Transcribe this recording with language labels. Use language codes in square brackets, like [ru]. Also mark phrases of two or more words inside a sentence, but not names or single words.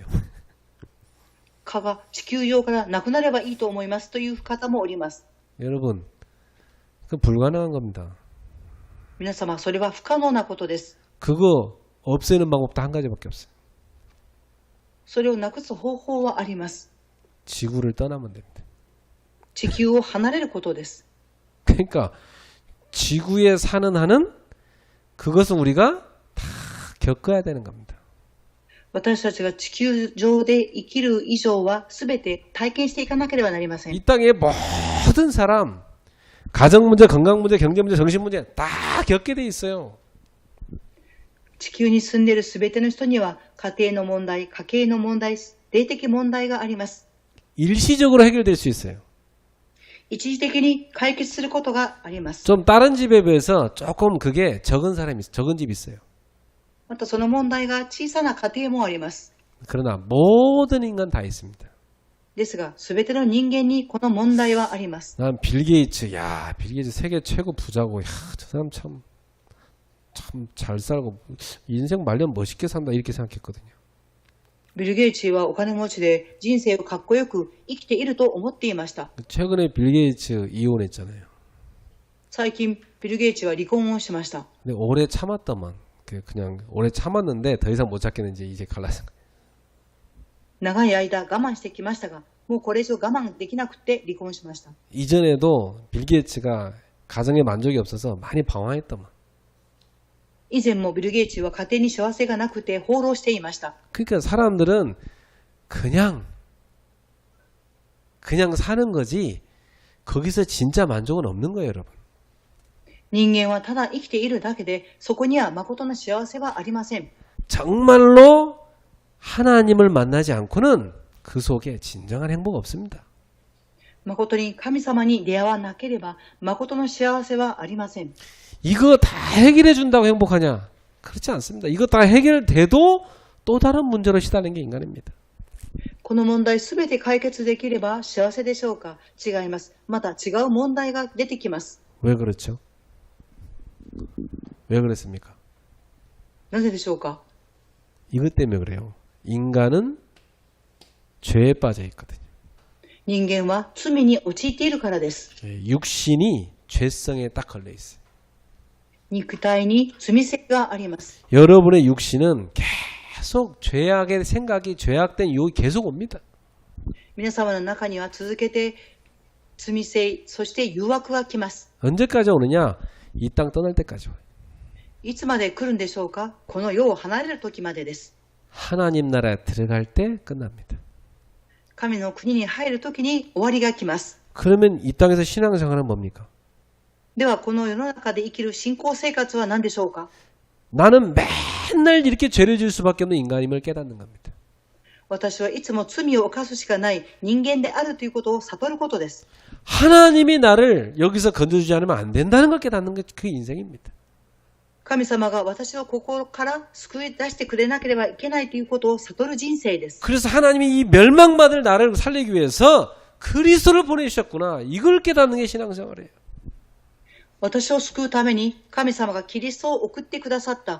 [ja] 蚊が地球上からなくなればいいと思いますという方もおります。 [ko] 여러분, 그 불가능한 겁니다. [ja] 皆様、それは不可能なことです。 [ko] 그거 없애는 방법도 한 가지밖에 없어요. [ja] それをなくす方法はあります。 [ko] 지구를 떠나면 됩니다. [ja] 地球を離れることです。 [ko] 그러니까 지구에 사는 한은 그것은 우리가 다 겪어야 되는 겁니다. [ja] 私たちが地球上で生きる以上は全て体験していかなければなりません。 [ko] 이 땅의 모든 사람 가정 문제, 건강 문제, 경제 문제, 정신 문제 다 겪게 돼 있어요. [ja] 地球に住んでいる全ての人には家庭の問題、家計の問題、霊的問題があります。 [ko] 일시적으로 해결될 수 있어요. [ja] 一時的に解決することがあります。 [ko] 좀 다른 집에 비해서 조금 그게 적은 집이 있어요. [ja] またその問題が小さな家庭もあります。 [ko] 그러나 모든 인간 다 있습니다. [ja] ですが、全ての人間にこの問題はあります。 [ko] 난 빌 게이츠, 빌 게이츠 세계 최고 부자고, 저 사람 참 잘 살고 인생 말년 멋있게 산다 이렇게 생각했거든요. [ja] ビル・ゲイツはお金持ちで人生をかっこよく生きていると思っていました。 [ko] 최근에 빌 게이츠 이혼했잖아요. [ja] 最近、ビル・ゲイツは離婚をしました。 [ko] 근데 오래 참았더만 그냥 오래 참았는데 더 이상 못 참겠는지 이제 갈라서. [ja] 長い間我慢してきましたが、もうこれ以上我慢できなくて離婚しました。 [ko] 이전에도 빌 게이츠가 가정에 만족이 없어서 많이 방황했더만. [ja] 以前もビル・ゲイツは家庭に幸せがなくて放浪していました。 [ko] 그러니까 사람들은 그냥 사는 거지 거기서 진짜 만족은 없는 거예요, 여러분. [ja] 人間はただ生きているだけで、そこには誠の幸せはありません。 [ko] 정말로 하나님을 만나지 않고는 그 속에 진정한 행복 없습니다. [ja] 誠に神様に出会わなければ誠の幸せはありません。 [ko] 이거 다 해결해 준다고 행복하냐? 그렇지 않습니다. 이거 다 해결돼도 또 다른 문제로 시달리는 게 인간입니다. [ja] この問題すべて解決できれば幸せでしょうか？違います。また違う問題が出てきます。 [ko] 왜 그렇죠? 왜 그랬습니까? [ja] なぜでしょうか？ [ko] 이것 때문에 그래요. 인간은 죄에 빠져 있거든요. [ja] 人間は罪に陥っているからです。 [ko] 육신이 죄성에 딱 걸려 있어요. [ja] 肉体に罪性があります。 [ko] 여러분의 육신은 계속 죄악의 생각이 죄악된 유혹이 계속 옵니다. [ja] 皆様の中には続けて罪性、そして誘惑が来ます。 [ko] 언제까지 오느냐? 이 땅 떠날 때까지 와요. [ja] いつまで来るんでしょうか？この世を離れる時までです。 [ko] 하나님 나라에 들어갈 때 끝납니다. [ja] 神の国に入る時に終わりが来ます。 [ko] 그러면 이 땅에서 신앙생활은 뭡니까? [ja] ではこの世の中で生きる信仰生活は何でしょうか？ [ko] 나는 맨날 이렇게 죄를 지을 수밖에 없는 인간임을 깨닫는 겁니다. [ja] 私はいつも罪を犯すしかない人間であるということを悟ることです。 [ko] 하나님이 나를 여기서 건져주지 않으면 안 된다는 걸 깨닫는 게 그 인생입니다. [ja] 神様が私をここから救い出してくれなければいけないということを悟る人生です。 [ko] 그래서 하나님이 이 멸망받을 나를 살리기 위해서 그리스도를 보내주셨구나. 이걸 깨닫는 게 신앙생활이에요. [ja] 私を救うために神様がキリストを送ってくださった。